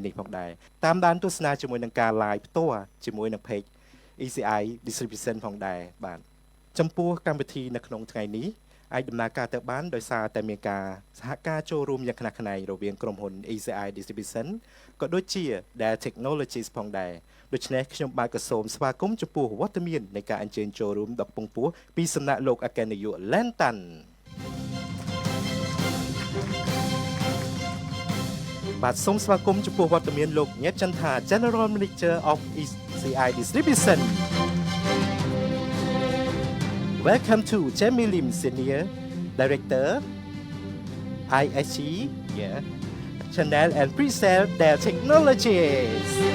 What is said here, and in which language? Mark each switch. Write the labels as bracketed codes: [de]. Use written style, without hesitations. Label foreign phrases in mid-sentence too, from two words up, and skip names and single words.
[km] នេះផងដែរតាមដានទស្សនាជាមួយនឹងការ live ផ្ទាល់ជាមួយនឹង page ECI Distribution ផងដែរបាទចំពោះកម្មវិធីនៅក្នុងថ្ងៃនេះអាចដំណើរការទៅបានដោយសារតែមានការសហការចូលរួមយ៉ាងខ្នះខ្នែងរវាងក្រុមហ៊ុន ECI Distribution ក៏ដូចជា Dell Technologies ផងដែរដូច្នេះខ្ញុំបាទក៏សូមស្វាគមន៍ចំពោះវត្តមាននៃការអញ្ជើញចូលរួមដ៏ពងពោះពីសំណាក់លោកអគ្គនាយក Lentan បាទសូមស្វាគមន៍ចំពោះវត្តមានលោកញ៉ែតចន្ទថា [en] General Manager of ECI Distribution Welcome to Jamie Lim Senior Director ISG Channel and Pre-sale Dell Technologies